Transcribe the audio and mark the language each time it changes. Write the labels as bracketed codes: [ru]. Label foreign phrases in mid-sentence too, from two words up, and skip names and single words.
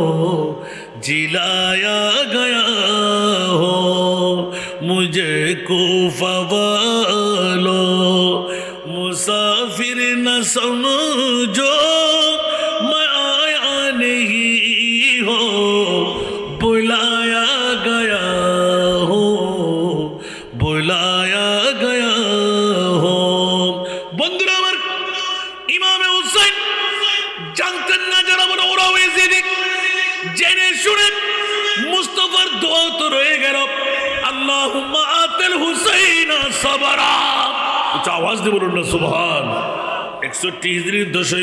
[ur] جلایا گیا ہو مجھے کوفہ والوں مسافر نہ سمجھو میں آیا نہیں ہو بلایا گیا ہو بلایا گیا ہو [bn] বন্ধুরা আমার ইমামে হুসাইন জানতেন না যারা বড় ওরা হয়েছে জেনে শুনে মুস্তাফার দোয়া তো রয়ে গেল [ar] اللهم أعط الحسين صبرا [bn] উচ্চ আওয়াজ দিয়ে বলুন না সুবহান 61 হিজরির 10ই